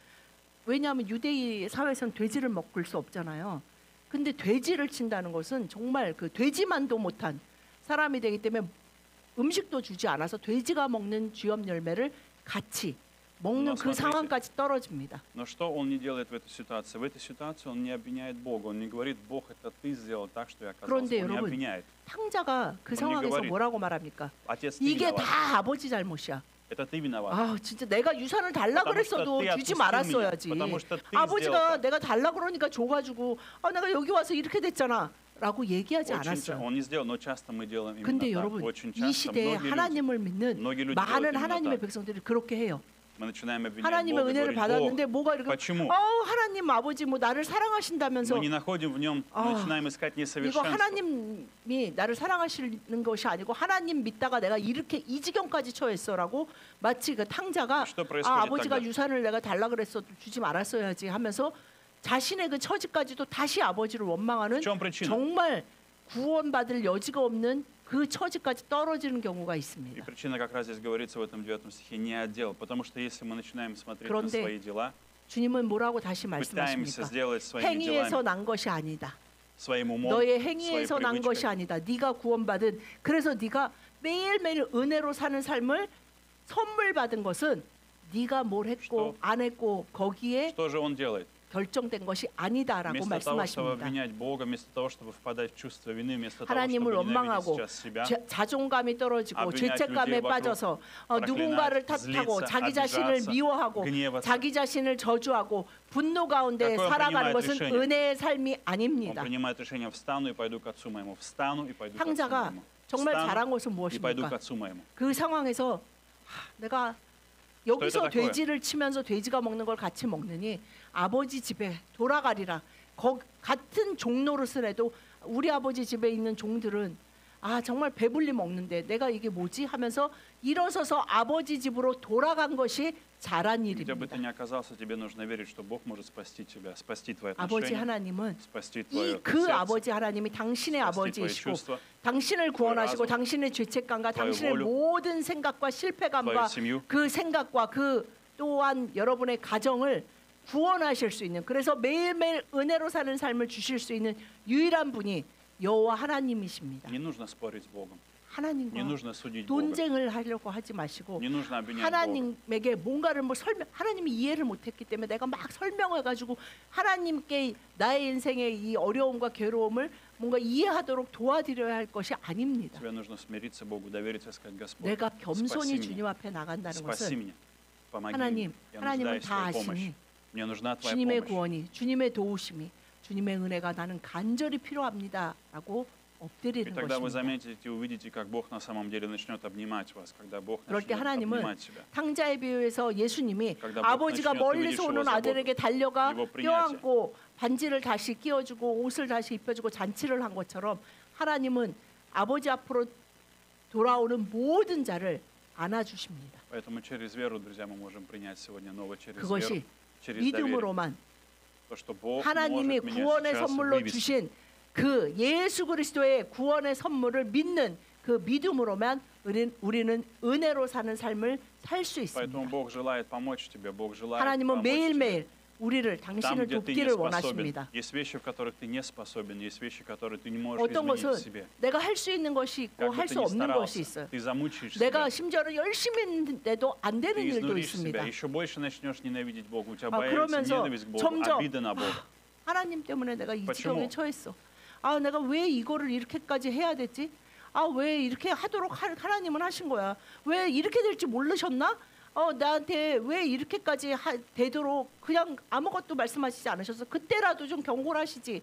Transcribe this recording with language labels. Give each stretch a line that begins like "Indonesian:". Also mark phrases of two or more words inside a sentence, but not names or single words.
Korean: 왜냐하면 유대인 사회에서는 돼지를 먹을 수 없잖아요. 근데 돼지를 친다는 것은 정말 그 돼지만도 못한 사람이 되기 때문에 음식도 주지 않아서 돼지가 먹는 쥐염 열매를 같이 먹는 그
Russian: смотрите.
Korean: 상황까지 떨어집니다.
Russian: Но что он не делает в этой ситуации? В этой ситуации он не обвиняет Бога. Он не говорит, Бог, это ты сделал так, что я оказался.
Korean: 그런데
Russian: Он не
Korean: 여러분,
Russian: обвиняет.
Korean: 탕자가 그 언니 상황에서
Russian: говорит.
Korean: 뭐라고 말합니까?
Russian: Отец, ты
Korean: 이게
Russian: виноват.
Korean: 다 아버지 잘못이야.
Russian: Это ты виноват.
Korean: 아 진짜 내가 유산을 달라
Russian: потому что
Korean: 그랬어도
Russian: ты
Korean: 주지
Russian: отпустил
Korean: 말았어야지.
Russian: меня, потому что ты
Korean: 아버지가
Russian: сделал так.
Korean: 내가 달라 그러니까 줘가지고 내가 여기 와서 이렇게 됐잖아 라고 얘기하지
Russian: Очень
Korean: 않았어요.
Russian: он не сделал, но часто мы делаем именно
Korean: 근데
Russian: так.
Korean: 여러분
Russian: Очень
Korean: 이
Russian: часто
Korean: 시대에
Russian: многие люди,
Korean: 하나님을 믿는
Russian: многие люди делают
Korean: 많은
Russian: именно
Korean: 하나님의
Russian: так.
Korean: 백성들이 그렇게 해요.
Russian: Мы начинаем обвинять
Korean: 하나님의
Russian: Бога и
Korean: 은혜를
Russian: говорить,
Korean: 받았는데
Russian: Бог,
Korean: 뭐가 이렇게
Russian: почему?
Korean: 하나님 아버지 뭐 나를 사랑하신다면서
Russian: Мы не находим в нем,
Korean: 아,
Russian: начинаем искать
Korean: 이거
Russian: несовершенство.
Korean: 하나님이 나를 사랑하시는 것이 아니고 하나님 믿다가 내가 이렇게 이 지경까지 처했어라고 마치 그 탕자가
Russian: Что происходит
Korean: 아버지가
Russian: тогда?
Korean: 유산을 내가 달라 그랬어도 주지 말았어야지 하면서 자신의 그 처지까지도 다시 아버지를 원망하는
Russian: В чем причина?
Korean: 정말 구원받을 여지가 없는 그 처지까지 떨어지는 경우가
Russian: И
Korean: 있습니다.
Russian: причина как раз здесь говорится в этом 9 стихе, не отдел. Потому что если мы начинаем смотреть на
Korean: 그런데
Russian: свои дела,
Korean: 주님은 뭐라고 다시
Russian: пытаемся
Korean: 말씀하십니까?
Russian: сделать своими
Korean: 행위에서
Russian: делами,
Korean: 난 것이 아니다.
Russian: своим умом,
Korean: 너의
Russian: своей
Korean: 행위에서 난 것이
Russian: привычкой,
Korean: 아니다. 네가 구원받은 그래서 네가 매일매일 은혜로 사는 삶을 선물 받은 것은 네가 뭘 했고
Russian: Что?
Korean: 안 했고 거기에
Russian: что же он делает?
Korean: 결정된 것이 아니다라고
Russian: Вместо того, чтобы
Korean: 말씀하십니다.
Russian: обвинять Бога, вместо того, чтобы впадать в чувство вины, вместо того,
Korean: 하나님을
Russian: чтобы ненавидеть
Korean: 원망하고
Russian: сейчас себя,
Korean: 자존감이 떨어지고
Russian: обвинять
Korean: 죄책감에
Russian: людей вокруг,
Korean: 빠져서
Russian: проклинать,
Korean: 누군가를 탓하고
Russian: злиться,
Korean: 자기 자신을
Russian: обижаться,
Korean: 미워하고
Russian: гневаться.
Korean: 자기 자신을 저주하고 분노 가운데
Russian: Какое он
Korean: 살아가는
Russian: принимает
Korean: 것은
Russian: решение?
Korean: 은혜의 삶이
Russian: Он
Korean: 아닙니다.
Russian: принимает решение: встану и пойду к отцу моему, встану и пойду к отцу
Korean: 탕자가
Russian: моему,
Korean: 정말
Russian: встану
Korean: 잘한 것은
Russian: и пойду к
Korean: 무엇입니까?
Russian: отцу моему.
Korean: 그 상황에서 내가 여기서
Russian: такое?
Korean: 돼지를 치면서 돼지가 먹는 걸 같이 먹느니 아버지 집에 돌아가리라. 같은 종노릇을 우리 아버지 집에 있는 종들은 정말 배불리 먹는데 내가 이게 뭐지 하면서 일어서서 아버지 집으로 돌아간 것이 잘한
Russian: Где бы
Korean: 일입니다.
Russian: ты ни оказался, тебе нужно верить, что Бог может спасти тебя, спасти твои
Korean: 아버지
Russian: отношения,
Korean: 하나님은
Russian: спасти твое
Korean: 그
Russian: сердце,
Korean: 아버지 하나님이 당신의
Russian: спасти твои
Korean: 아버지이시고
Russian: чувства,
Korean: 당신을 구원하시고
Russian: razum,
Korean: 당신의 죄책감과
Russian: твою
Korean: 당신의
Russian: волю,
Korean: 모든 생각과
Russian: твою
Korean: 실패감과
Russian: семью.
Korean: 그 생각과 그 또한 여러분의 가정을 구원하실 수 있는, 그래서 매일매일 은혜로 사는 삶을 주실 수 있는 유일한 분이 여호와 하나님이십니다.
Russian: Не нужно спорить с Богом, не
Korean: 하나님과
Russian: нужно судить Бога,
Korean: 논쟁을 하려고 하지 마시고
Russian: не нужно обвинять Бога.
Korean: 하나님에게 뭔가를 하나님이 이해를 못했기 때문에 내가 막 설명해가지고 하나님께 나의 인생의 이 어려움과 괴로움을 뭔가 이해하도록 도와드려야 할 것이 아닙니다.
Russian: Тебе нужно смириться Богу, довериться и сказать: Господь,
Korean: 내가
Russian: спаси
Korean: 겸손히
Russian: меня,
Korean: 주님 앞에 나간다는
Russian: спаси
Korean: 것은
Russian: меня, помоги мне,
Korean: 하나님,
Russian: я
Korean: 하나님은
Russian: нуждаюсь в
Korean: 다
Russian: твоей помощи,
Korean: 아시니
Russian: мне нужна твоя
Korean: 주님의
Russian: помощь.
Korean: 구원이, 주님의 도우심이, 주님의 은혜가 나는 간절히 필요합니다라고
Russian: И
Korean: 엎드리는
Russian: тогда вы
Korean: 것입니다.
Russian: заметите и увидите, как Бог на самом деле начнет обнимать вас, когда Бог
Korean: 그럴 때
Russian: начнет
Korean: 하나님은
Russian: обнимать себя.
Korean: 탕자의 비유에서 예수님이
Russian: когда
Korean: 아버지가
Russian: Бог начнет
Korean: 멀리서
Russian: увидеть
Korean: 오는
Russian: его
Korean: 아들에게 달려가
Russian: его принятие.
Korean: 껴안고 반지를 다시 끼워주고 옷을 다시 입혀주고 잔치를 한 것처럼 하나님은 아버지 앞으로 돌아오는 모든 자를 안아주십니다.
Russian: Поэтому через веру, друзья, мы можем принять сегодня новое через веру,
Korean: 그것이
Russian: через доверие.
Korean: 믿음으로만
Russian: То, что Бог
Korean: 하나님이
Russian: может меня
Korean: 구원의
Russian: сейчас
Korean: 선물로
Russian: вывести.
Korean: 주신 그 예수 그리스도의 구원의 선물을 믿는 그 믿음으로만 우리는 은혜로 사는 삶을 살 수
Russian: Поэтому
Korean: 있습니다.
Russian: Бог желает помочь тебе, Бог желает
Korean: 하나님은
Russian: помочь тебе.
Korean: 매일매일 우리를
Russian: Там,
Korean: 당신을
Russian: где ты не
Korean: 돕기를
Russian: способен,
Korean: 원하십니다.
Russian: есть вещи, в которых ты не способен, есть вещи, которые ты не можешь
Korean: 어떤
Russian: изменить в
Korean: 것은
Russian: себе.
Korean: 내가 할 수 있는 것이 있고
Russian: Как бы
Korean: 할
Russian: ты
Korean: 수
Russian: ни
Korean: 없는 것이
Russian: старался,
Korean: 있어요.
Russian: ты замучаешь
Korean: 내가
Russian: себя,
Korean: 심지어는 열심히 했는데도 안 되는
Russian: ты
Korean: 일도
Russian: изнуришь себя,
Korean: 있습니다.
Russian: еще больше начнешь ненавидеть Бога, у тебя
Korean: 아,
Russian: появится
Korean: 그러면서
Russian: ненависть к Богу,
Korean: 점점
Russian: обида на Бога.
Korean: 하나님 때문에 내가 이
Russian: почему?
Korean: 지경에 처했어. 내가 왜 이거를 이렇게까지 해야 됐지? 왜 이렇게 하도록 하나님은 하신 거야? 왜 이렇게 될지 모르셨나? 나한테 왜 이렇게까지 되도록 그냥 아무것도 말씀하시지 않으셔서 그때라도 좀 경고를 하시지.